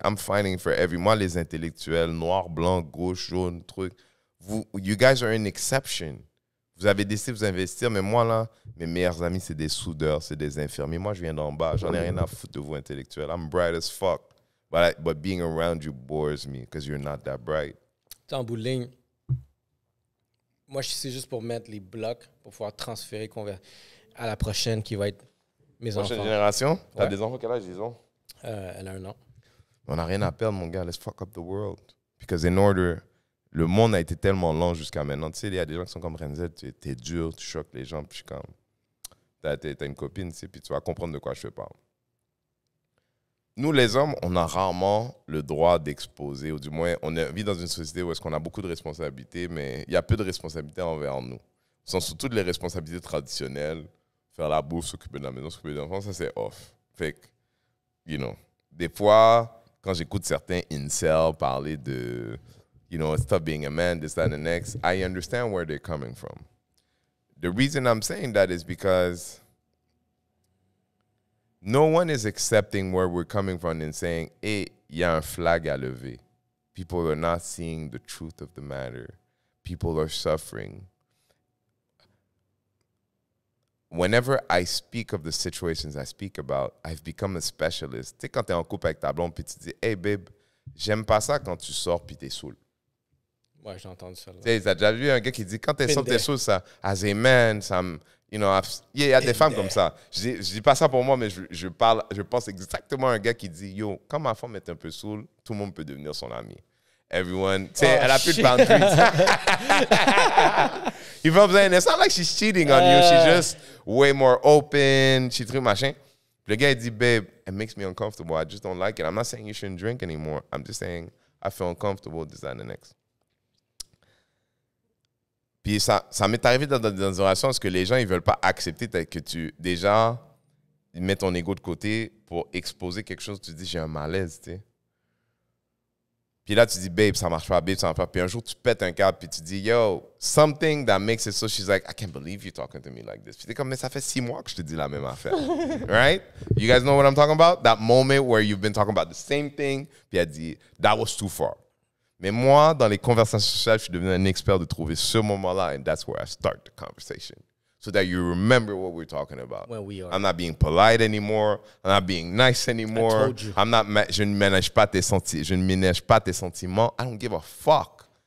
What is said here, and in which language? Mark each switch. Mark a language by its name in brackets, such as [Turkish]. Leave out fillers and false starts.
[English] I'm fighting for [French] moi, les intellectuels, noirs, blancs, gauche, jaune, truc. [English] You guys are an exception. [French] Vous avez décidé de vous investir, mais moi, là, mes meilleurs amis, c'est des soudeurs, c'est des infirmiers. Moi, je viens d'en bas. J'en ai rien à foutre de vous, intellectuels. [English] I'm bright as fuck. But being around you bores me because you're not that bright. [French] En bout de ligne, moi, c'est juste pour mettre les blocs pour pouvoir transférer à la prochaine qui va être mes enfants. Prochaine génération? T'as des enfants, quel âge ils ont? Elle a 1 an. On n'a rien à perdre, mon gars. [English] Let's fuck up the world. Because in order... [French] Le monde a été tellement lent jusqu'à maintenant. Tu sais, il y a des gens qui sont comme Renzel, t'es dur, tu choques les gens, puis je suis comme... T'as une copine, tu sais, puis tu vas comprendre de quoi je parle. Nous, les hommes, on a rarement le droit d'exposer, ou du moins, on vit dans une société où est-ce qu'on a beaucoup de responsabilités, mais il y a peu de responsabilités envers nous. Ce sont surtout les responsabilités traditionnelles. Faire la bouffe, s'occuper de la maison, s'occuper des enfants, ça, c'est off. Fait que, [English] you know, [French] des fois, quand j'écoute certains incels parler de... [English] You know, stop being a man, this, that, and the next. I understand where they're coming from. The reason I'm saying that is because no one is accepting where we're coming from and saying, hey, [French] il y a un flag à lever. [English] People are not seeing the truth of the matter. People are suffering. Whenever I speak of the situations I speak about, I've become a specialist. [French] Tu sais, quand t'es en couple avec ta blonde, puis tu dis, hey, babe, j'aime pas ça quand tu sors puis t'es saoul. Ouais, j'ai entendu ça. Tu sais, t'as déjà vu un gars qui dit quand t'es sur tes choses, ça, [English] as a man, [French] ça me. [English] You know, [French] il y a des femmes comme ça. Je dis pas ça pour moi, mais je pense exactement à un gars qui dit yo, quand ma femme est un peu saoule, tout le monde peut devenir son ami. [English] Everyone, [French] tu sais, elle a plus de boundaries. [English] You know what I'm saying? It's not like she's cheating on you. She's just way more open. She [French] truc machin. Le gars il dit [English] babe, it makes me uncomfortable. I just don't like it. I'm not saying you shouldn't drink anymore. I'm just saying I feel uncomfortable. This, that, and the next. [French] Puis ça m'est arrivé dans des relations parce que les gens, ils veulent pas accepter que tu, déjà, ils mettent ton ego de côté pour exposer quelque chose. Tu dis, j'ai un malaise, tu sais. Puis là, tu dis, babe, ça marche pas, babe, ça marche pas. Puis un jour, tu pètes un câble, puis tu dis, yo, [English] something that makes it so. She's like, I can't believe you're talking to me like this. [French] Puis t'es comme, mais ça fait 6 mois que je te dis la même affaire. [English] Right? You guys know what I'm talking about? That moment where you've been talking about the same thing, [French] puis elle dit, [English] that was too far. [French] Mais moi, dans les conversations sociales, je suis devenu un expert de trouver ce moment-là, [English] and that's where I start the conversation. So that you remember what we're talking about. When we are. I'm not being polite anymore. I'm not being nice anymore. I told you. [French] Je ne ménage pas tes sentiments. [English] I don't give a fuck.